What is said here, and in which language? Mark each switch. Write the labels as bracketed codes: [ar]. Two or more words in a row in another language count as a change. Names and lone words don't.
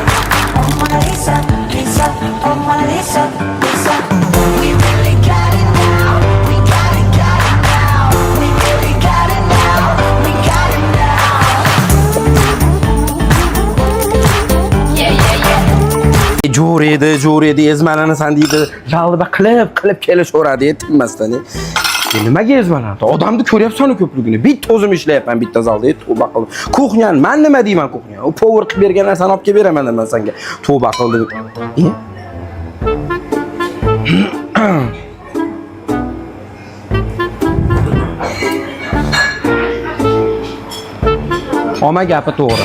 [en] Oh, Mona Lisa, Lisa, oh, Mona Lisa, Lisa. We really got it now. We got it now. We really got it now. We got it now. Yeah. [uz] Jo'redi, ezmalarni deydi. Jalba qilib kelishaveradi, tinmasdan. Nimaga ezmalardi? Odamni ko'ryapsan-ku ko'pligini. Bitta o'zim ishlayapman bitta zalda, tavba qildim. Kuxnyani, men nima deyman kuxnya? U power qilib bergan narsani olib kelib beraman men senga. Tavba qildim. Oma gapi to'g'ri.